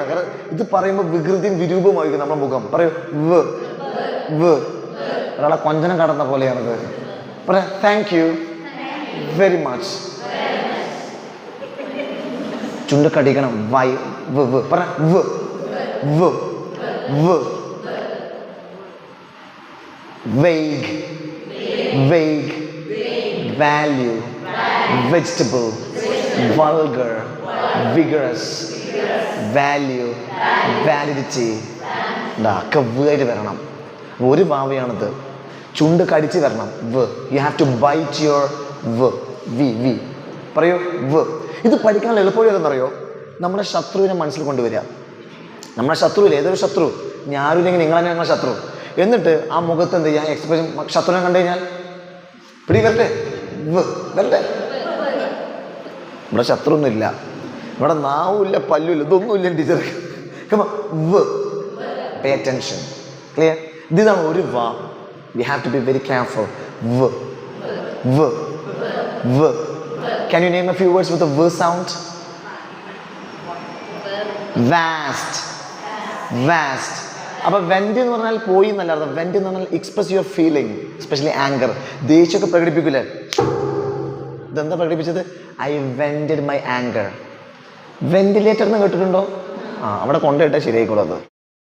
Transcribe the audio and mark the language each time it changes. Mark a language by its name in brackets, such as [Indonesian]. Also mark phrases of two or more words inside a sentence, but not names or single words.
[Malayalam] കാരണം ഇത് പറയുമ്പോൾ വികൃതിയും വിരൂപമായിരിക്കും നമ്മുടെ മുഖം. പറയൂ. വ് വ്. ഒരാളെ കൊഞ്ചനം കടന്ന പോലെയാണിത്. പറയാ. [English] thank you very much. ചുണ്ടക്കടിക്കണം. വൈ വ് വ്. പറ. വ് വ് വ്. vague vague. value, vegetable, vulgar, vigorous, value, validity. [Malayalam] ഒക്കെ വേര് വരണം. ഒരു വാവയാണിത്. ചുണ്ട് കടിച്ച് വരണം. [English] വ്. you have to bite your വ്. വി വി. പറയൂ. വ്. [Malayalam] ഇത് പഠിക്കാനുള്ള എളുപ്പവഴി ഏതെന്നറിയോ? നമ്മുടെ ശത്രുവിനെ മനസ്സിൽ കൊണ്ടുവരിക. നമ്മുടെ ശത്രുവില്ല, ഏതൊരു ശത്രു. ഞാനില്ലെങ്കിൽ നിങ്ങൾ തന്നെ ഞങ്ങളുടെ ശത്രു. എന്നിട്ട് ആ മുഖത്ത് എന്ത് ചെയ്യാൻ എക്സ്പ്രഷൻ? ശത്രുവിനെ കണ്ടു കഴിഞ്ഞാൽ പിടി വരട്ടെ. വരട്ടെ. ഇവിടെ ശത്രുവൊന്നുമില്ല. ഇവിടെ നാവുമില്ല, പല്ലുമില്ല, ഇതൊന്നുമില്ല ടീച്ചർ. [English] pay attention. clear? [Malayalam] ഇതാണ് ഒരു വാ. [English] we have to be very careful. വ് വ് വ്. Can you name a few words with a v sound? Vast. Vast. [Malayalam] അപ്പോൾ വെന്റ് എന്ന് പറഞ്ഞാൽ പോയി എന്നല്ല അർത്ഥം. വെന്റ് എന്ന് പറഞ്ഞാൽ [English] express your feeling, especially anger. [Malayalam] ദേഷ്യമൊക്കെ പ്രകടിപ്പിക്കൂലേ? ഇതെന്താ പ്രകടിപ്പിച്ചത്? [English] I vented my anger. [Malayalam] വെന്റിലേറ്റർ എന്ന് കേട്ടിട്ടുണ്ടോ? ആ, അവിടെ കൊണ്ടുപോയിട്ടാൽ ശരിയായിക്കോളൂ അത്.